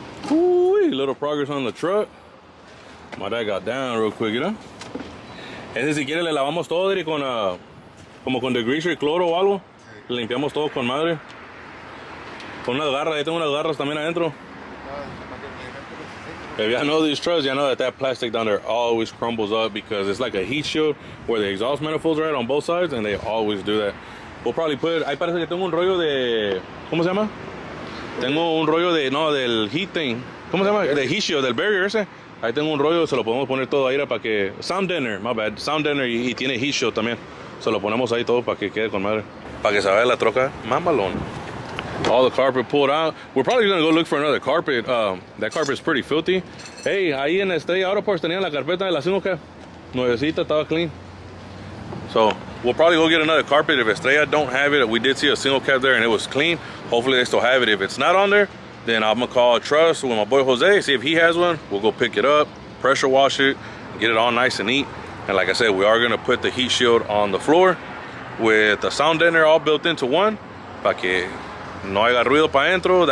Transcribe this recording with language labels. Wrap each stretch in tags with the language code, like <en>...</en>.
<en>Ooh, little progress on the truck. My dad got down real quick, you know?</en> <es>Ese si quiere le lavamos todo con como con degreaser y cloro o algo. Le limpiamos todo con madre. Con unas garras, ahí tengo unas garras también adentro.</es> <en>If y'all know these trucks, y'all know that plastic down there always crumbles up because it's like a heat shield where the exhaust manifolds are at on both sides, and they always do that. We'll probably put,</en> <es>ahí parece que tengo un rollo de, ¿cómo se llama? Tengo un rollo de, no, del heat thing. ¿Cómo se llama? Del heat shield, del barrier ese. Ahí tengo un rollo, se lo podemos poner todo ahí para que,</es> <en>sound deadener, my bad, sound deadener</en> <es>y tiene heat shield también. Se lo ponemos ahí todo para que quede con madre. Para que se vea la troca mamalón.</es> <en>All the carpet pulled out. We're probably gonna go look for another carpet. That carpet's pretty filthy.</en> <es>Hey, ahí en Estrella Auto Parts tenían la carpeta de la single cab. Nuevecita, estaba clean.</es> <en>So we'll probably go get another carpet. If Estrella don't have it, we did see a single cab there and it was clean. Hopefully they still have it. If it's not on there, then I'm gonna call Trust with my boy Jose, see if he has one. We'll go pick it up, pressure wash it, get it all nice and neat. And like I said, we are gonna put the heat shield on the floor with the sound deadener all built into one,</en> <es>para que no haya ruido para adentro.</es>